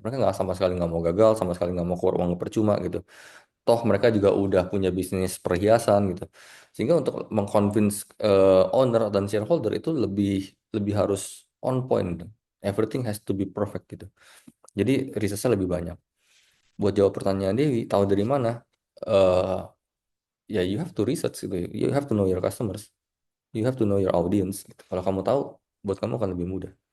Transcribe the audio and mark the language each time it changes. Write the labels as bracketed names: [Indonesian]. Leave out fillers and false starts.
[Indonesian] Mereka nggak sama sekali nggak mau gagal, sama sekali nggak mau keluar uang percuma gitu. Toh mereka juga udah punya bisnis perhiasan gitu. Sehingga untuk mengconvince owner dan shareholder itu lebih lebih harus on point gitu. [English] Everything has to be perfect gitu. [Indonesian] Jadi researchnya lebih banyak. Buat jawab pertanyaan Dewi, tahu dari mana? [English] eh Ya you have to research gitu. You have to know your customers. You have to know your audience gitu. [Indonesian] Kalau kamu tahu, buat kamu akan lebih mudah.